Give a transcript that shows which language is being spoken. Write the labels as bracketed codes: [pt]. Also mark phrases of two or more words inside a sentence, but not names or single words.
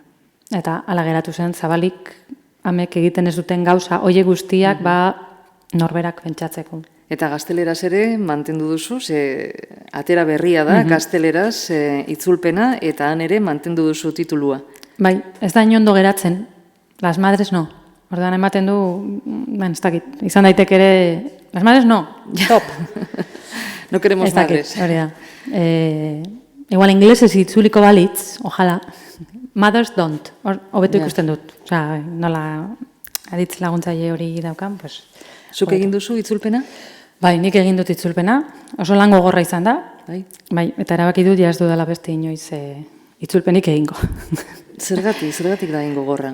[eu] Eta hala geratu zen, zabalik amek egiten ez duten gauza, oie guztiak, norberak pentsatzeko. Eta gazteleraz ere mantendu duzu, atera berria da, gazteleraz itzulpena, eta han ere mantendu duzu titulua. Bai, ez da inondo geratzen, [es] las madres no. [eu] Orduan ematen du, ez dakit, izan daitek ere, [es] las madres no, top. No queremos madres. [eu] Hori da. Igual inglesez itzuliko balitz, [es] ojalá, [en] mothers don't, [eu] hobeto ikusten dut. Osea, nola aditz laguntzaile hori daukan, pues... Zuk egin duzu itzulpena? Bai, nik egin dut itzulpena, oso lan gogorra izan da, bai, eta erabaki dut jaz dudala beste inoiz itzulpenik egingo. Zergatik da egin gogorra?